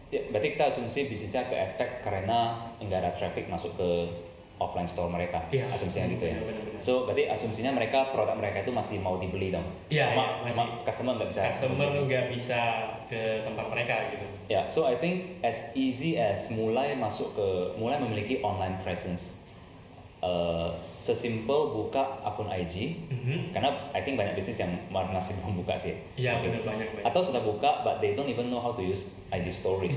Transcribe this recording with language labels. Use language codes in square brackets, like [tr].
[id] Berarti kita asumsi bisnisnya ke efek karena nggak ada traffic masuk ke offline store mereka, asumsinya gitu ya. Benar. So berarti asumsinya produk mereka itu masih mau dibeli dong. Cuma customer nggak bisa ke tempat mereka gitu. [en] So I think as easy as [id] mulai memiliki [en] online presence. [id] Sesimpel buka akun IG, karena [en] I think [id] banyak bisnis yang masih belum buka sih. Iya benar banyak. Atau sudah buka, [en] but they don't even know how to use IG Stories.